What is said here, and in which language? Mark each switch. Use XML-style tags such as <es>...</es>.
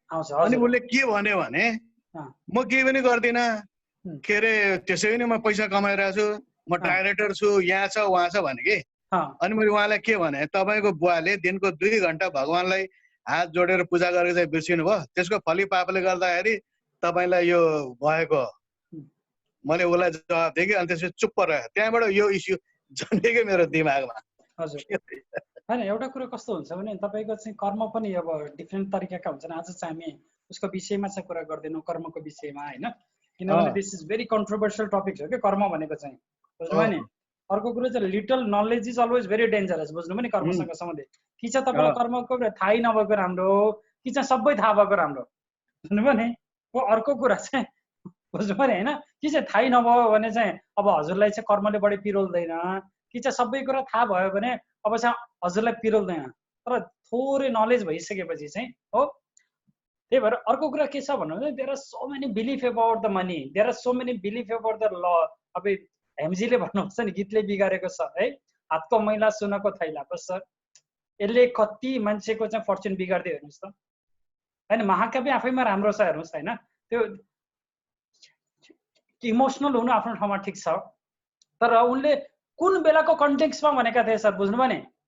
<ne>अनि उसले के भन्यो भने म केही पनि गर्दिनँ के अरे, त्यसै पनि म पैसा कमाइरहेको छु, म डाइरेक्टर छु, यहाँ छ उहाँ छ भने कि। अनि मैले उहाँलाई के भने तपाईँको बुवाले दिनको 2 घन्टा भगवानलाई हात जोडेर पूजा गरेर चाहिँ बिर्सिनु भयो, त्यसको फलिपापले गर्दाखेरि तपाईँलाई यो भएको। मैले उसलाई जवाब दिएँ कि, अनि त्यसपछि चुप्प रह्यो। त्यहाँबाट यो इस्यु जन्मेकै मेरो दिमागमा। हजुर होइन एउटा कुरो कस्तो हुन्छ भने तपाईँको चाहिँ कर्म पनि अब डिफ्रेन्ट तरिकाका हुन्छन्। आज चाहिँ हामी उसको विषयमा चाहिँ कुरा गर्दैनौँ, कर्मको विषयमा होइन, किनभने</ne> <en>this is very controversial topic</en> <ne>हो कि कर्म भनेको चाहिँ, बुझ्नुभयो नि। अर्को कुरो चाहिँ</ne> <en>little knowledge is always very dangerous,</en> <ne>बुझ्नुभयो नि कर्मसँग सम्बन्धित। कि चाहिँ तपाईँलाई कर्मको थाहै नभएको राम्रो, कि चाहिँ सबै थाहा भएको राम्रो, बुझ्नुभयो नि। अर्को कुरा चाहिँ बुझ्नुभयो नि होइन, कि चाहिँ थाहै नभयो भने चाहिँ अब हजुरलाई चाहिँ कर्मले बढी पिरोल्दैन, कि चाहिँ सबै कुरा थाहा भयो भने अब चाहिँ हजुरलाई पिरोल्दैन। तर थोरै नलेज भइसकेपछि चाहिँ हो। त्यही भएर अर्को कुरा के छ भन्नु,</ne> <en>There are so many belief about the money, there are so many belief about the law.</en> <ne>अब हेमजीले भन्नुहुन्छ नि गीतले बिगारेको छ है, हातको मैला सुनको थैला। बस सर यसले कति मान्छेको चाहिँ फर्चुन बिगार्दै हेर्नुहोस् त होइन। महाकाव्य आफैमा राम्रो छ हेर्नुहोस् होइन, त्यो इमोसनल हुनु आफ्नो ठाउँमा ठिक छ, तर उनले कुन बेलाको कन्टेक्स्टमा भनेका थिए सर, बुझ्नुभयो नि।</ne>